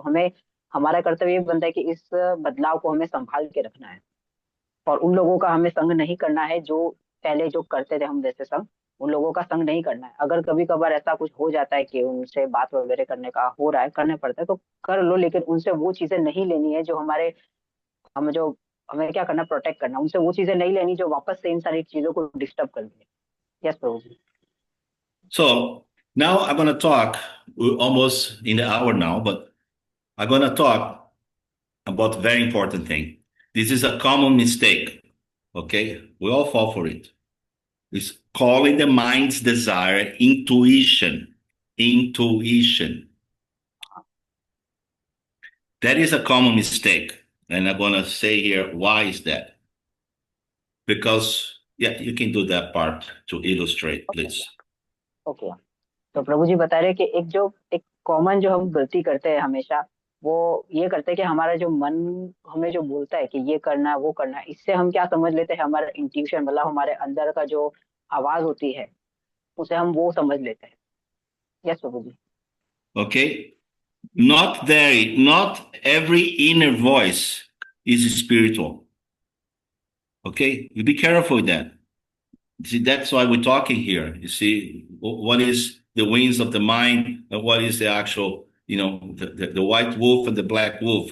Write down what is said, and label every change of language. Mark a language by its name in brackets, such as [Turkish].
[Hindi] तो हमारा कर्तव्य ये बनता है कि इस बदलाव को हमें संभाल के रखना है, और उन लोगों का हमें संग नहीं करना है जो पहले जो करते थे हम जैसे संग, उन लोगों का संग नहीं करना है। अगर कभी कभार ऐसा कुछ हो जाता है कि उनसे बात वगैरह करने का हो रहा है, करने पड़ता है तो कर लो, लेकिन उनसे वो चीजें नहीं लेनी है जो हमें क्या करना, प्रोटेक्ट करना। उनसे वो चीजें नहीं लेनी जो वापस से इन सारी चीजों को डिस्टर्ब कर दे। Yes Prabhu ji. [English] So now I'm going to talk, we're almost in the hour now, but I'm going to talk about a very important thing. This is a common mistake, okay? We all fall for it. It's calling the mind's desire intuition. Intuition. That is a common mistake. And I'm going to say here, why is that? Because, yeah, you can do that part to illustrate, please. [Hindi] Okay, तो प्रभु जी बता रहे हैं कि एक common जो हम गलती करते हैं हमेशा, वो ये करते हैं कि हमारा जो मन हमें जो बोलता है कि ये करना है वो करना है, इससे हम क्या समझ लेते हैं, हमारा इंट्यूशन मतलब हमारे अंदर का जो आवाज होती है उसे हम वो समझ लेते हैं। Yes Prabhu ji. [English] Okay? Not every inner voice is spiritual. Okay? You be careful with that. See, that's why we're talking here. You see, what is the wings of the mind and what is the actual, the white wolf and the black wolf.